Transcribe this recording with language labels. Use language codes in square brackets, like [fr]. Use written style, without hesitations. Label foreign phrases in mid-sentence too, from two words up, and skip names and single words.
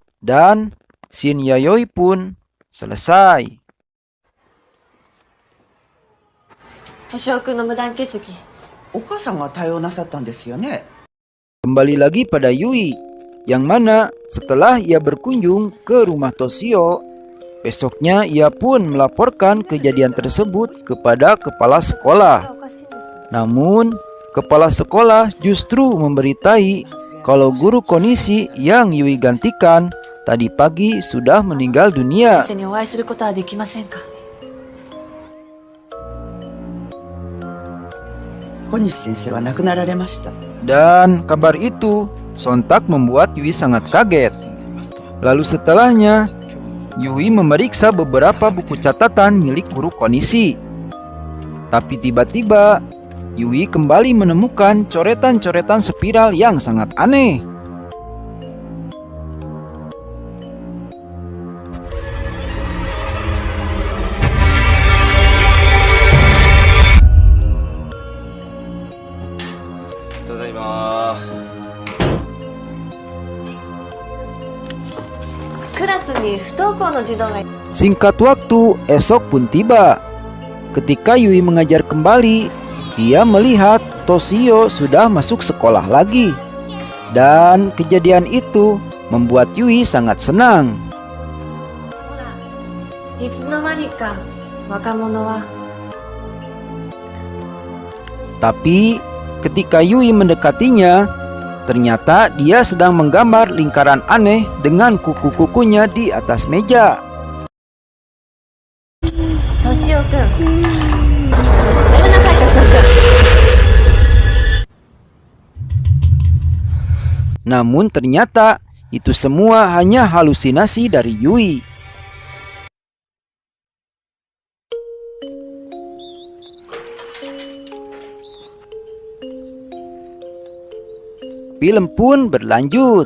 [id] Dan scene Yayoi pun selesai. [ja] 敏夫君の無断欠席。お母さんが対応なさったんですよね。 [id] Kembali lagi pada Yui, yang mana setelah ia berkunjung ke rumah Toshio, besoknya ia pun melaporkan kejadian tersebut kepada kepala sekolah. [ja] おかしいんです。 [id] Namun, kepala sekolah justru memberitai kalau guru Konishi yang Yui gantikan tadi pagi sudah meninggal dunia. [ja] 先生にお会いすることはできませんか。小西先生は亡くなられました。 [id] Dan kabar itu sontak membuat Yui sangat kaget. Lalu setelahnya, Yui memeriksa beberapa buku catatan milik guru Konishi. Tapi tiba-tiba, Yui kembali menemukan coretan-coretan spiral yang sangat aneh. [ja] Tadaima. クラスに不登校の児童がい [id] Singkat waktu, esok pun tiba. Ketika Yui mengajar kembali, dia melihat Toshio sudah masuk sekolah lagi. Dan kejadian itu membuat Yui sangat senang. [ja] ほら、いつの間にか若者は [id] Tapi ketika Yui mendekatinya, ternyata dia sedang menggambar lingkaran aneh dengan kuku-kukunya di atas meja. [ja] 敏夫君。やめなさい、敏夫君。 [id] Namun ternyata itu semua hanya halusinasi dari Yui. Film pun berlanjut.